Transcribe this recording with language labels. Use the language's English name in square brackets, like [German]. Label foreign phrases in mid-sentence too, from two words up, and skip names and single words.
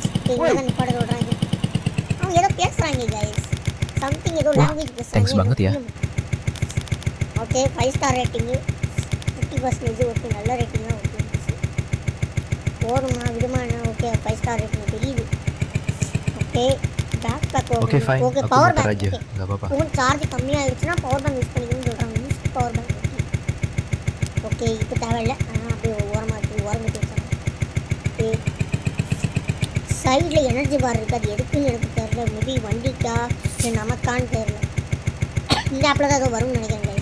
[Tamil] ஓகே இங்கே தான் நிப்பாட சொல்கிறாங்க. அவங்க ஏதோ பேசுகிறாங்க [English] guys, something [Tamil] ஏதோ லாங்குவேஜ் [English] Thanks [Tamil] பேசுகிறாங்க. [Indonesian] banget ya. [English] okay 5 star rating [Tamil] 50%. ஓகே நல்ல ரேட்டிங் தான். ஓகே போதுமா விடுமா என்ன? [English] okay 5 star rating [Tamil] தெரியுது. [English] okay back back [Indonesian] Oke fine, [Tamil] ஓகே [Indonesian] aku [Tamil] பவர் [Indonesian] muter [Tamil] பேங்க். [Indonesian] aja, [Tamil] ஓகே [Indonesian] nggak apa-apa. [Tamil] ஃபோன் சார்ஜ் கம்மியாகிடுச்சுன்னா [English] power bank use [Tamil] பண்ணிக்கணும்னு சொல்கிறாங்க. [English] use power bank. okay okay [Tamil] இப்போ தேவையில்லை. அப்படியே ஓரமாக ஓரமிட்டு வச்சாங்க. ஓகே சைடில் [English] energy bar [Tamil] இருக்குது, அது எதுக்குன்னு எனக்கு தெரியல. மேபி வண்டிக்கா இல்லை நமக்கான்னு தெரியல. இந்த ஆப்பில் தான் ஏதோ வரும்னு நினைக்கிறேன் கைஸ்.